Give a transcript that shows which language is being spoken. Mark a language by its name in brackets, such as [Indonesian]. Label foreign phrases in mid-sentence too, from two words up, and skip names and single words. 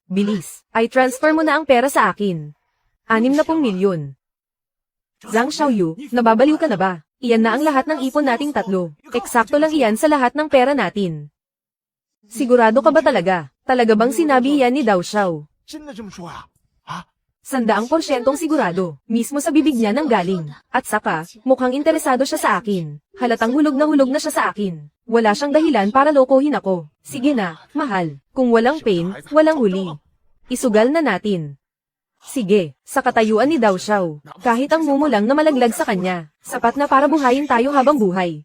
[Filipino] Bilis. Ay transfer mo na ang pera sa akin. 60 milyon. Zhang Xiaoyu, nababaliw ka na ba? Iyan na ang lahat ng ipon nating tatlo. Eksakto lang iyan sa lahat ng pera natin. Sigurado ka ba talaga? Talaga bang sinabi iyan ni Dao Xiao? [Chinese] 真的这么说呀？啊， [Filipino] 100% sigurado, mismo sa bibig niya nang galing. At saka, mukhang interesado siya sa akin. Halatang hulog na siya sa akin. Wala siyang dahilan para lokohin ako. Sige na, mahal. Kung walang pain, walang huli. Isugal na natin. Sige, sa katayuan ni Dao Xiao, kahit ang mumo lang na malaglag sa kanya, sapat na para buhayin tayo habang buhay.